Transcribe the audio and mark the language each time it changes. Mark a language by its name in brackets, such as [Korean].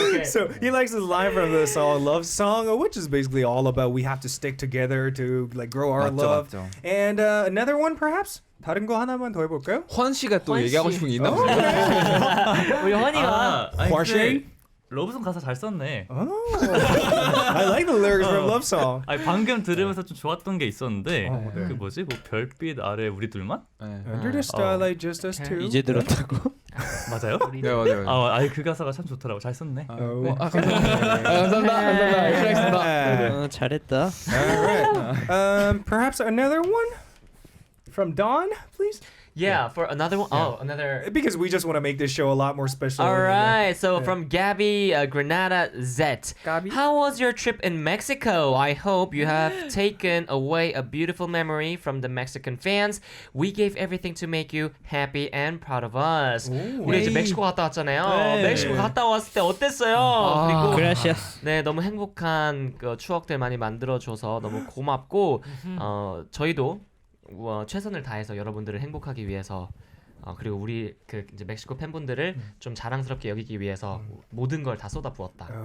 [English] So he likes this line from the song Love Song, which is basically all about we have to stick together to like grow our love. [Korean] 맞죠. [English] And another one perhaps? [Korean] 다른 거 하나만 더 해볼까요? 헌 씨가 또 얘기하고 싶은 게 있나 보네요. 우리 헌이가 화쉐? 러브송 가사 잘 썼네. [English] I like the lyrics from Love Song. [Korean] 아니 방금 들으면서 좀 좋았던 게 있었는데 네. 그 뭐지? 뭐 별빛 아래 우리 둘만? [English] Under the starlight, just us two. [Korean] 이제 들었다고? 맞아요? 네 맞아요. 아니 그 가사가 참 좋더라고. 잘 썼네. [English] Oh. [Korean] 감사합니다. 열심히 하겠습니다. 잘했다. [English] All right. Perhaps another one from Dawn, please. Yeah, for another one. Oh, another. Because we just want to make this show a lot more special. All right, so from Gabby Granada Z. Gabby? How was your trip in Mexico? I hope you have taken away a beautiful memory from the Mexican fans. We gave everything to make you happy and proud of us. [Korean] 우리 이제 멕시코 갔다 왔잖아요. 멕시코 갔다 왔을 때 어땠어요? 그리고 [Spanish] 그라시아스. [Korean] 네, 너무 행복한 그 추억들 많이 만들어줘서 너무 고맙고 저희도 최선을 다해서 여러분들을 행복하기 위해서 그리고 우리 그 이제 멕시코 팬분들을 좀 자랑스럽게 여기기 위해서 모든 걸 다 쏟아부었다.